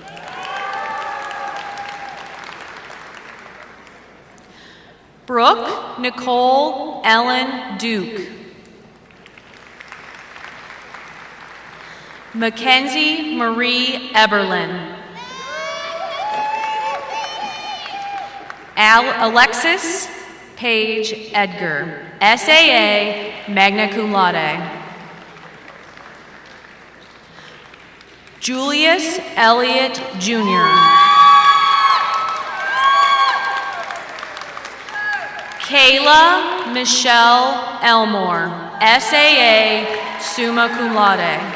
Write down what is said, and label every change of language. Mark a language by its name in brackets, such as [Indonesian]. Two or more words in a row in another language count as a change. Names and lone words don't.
[English] Brooke Nicole Ellen Duke. Mackenzie Marie Eberlin. Alexis Paige Edgar, SAA, [Latin] magna cum laude. [English] Julius Elliott Jr. Kayla Michelle Elmore, SAA, [Latin] summa cum laude.